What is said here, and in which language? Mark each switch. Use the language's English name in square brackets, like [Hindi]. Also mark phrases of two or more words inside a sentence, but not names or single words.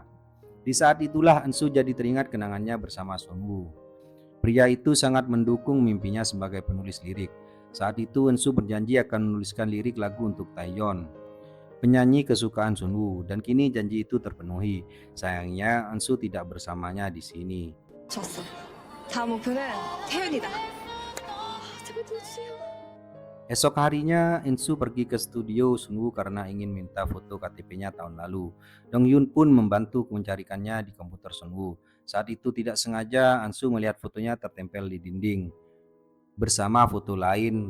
[Indonesian] Di saat itulah Ansu jadi teringat kenangannya bersama Sunwoo. Pria itu sangat mendukung mimpinya sebagai penulis lirik. Saat itu Ansu berjanji akan menuliskan lirik lagu untuk Taeyeon, penyanyi kesukaan Sunwoo, dan kini janji itu terpenuhi. Sayangnya Ansu tidak bersamanya di sini. [Korean] 좋았어. 다음 목표는 태윤이다. 제발 들어주세요. [Indonesian] Esok harinya Ansu pergi ke studio Sunwoo karena ingin minta foto KTP-nya tahun lalu. Dong Hyun pun membantu mencarikannya di komputer Sunwoo. Saat itu tidak sengaja Ansu melihat fotonya tertempel di dinding bersama foto lain.